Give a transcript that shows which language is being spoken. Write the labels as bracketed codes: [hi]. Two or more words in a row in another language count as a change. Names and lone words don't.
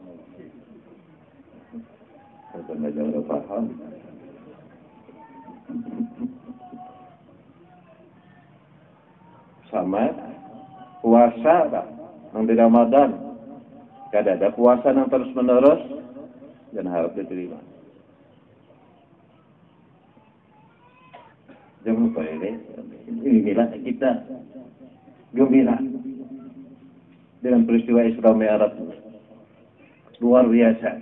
[id] Kalau nggak jangan paham. [bjn] Sama puasa nang di Ramadan, kadada puasa nang terus menerus, jangan harap diterima. [id] Jangan lupa inilah kita gembira dengan peristiwa Isra Mi'raj luar biasa.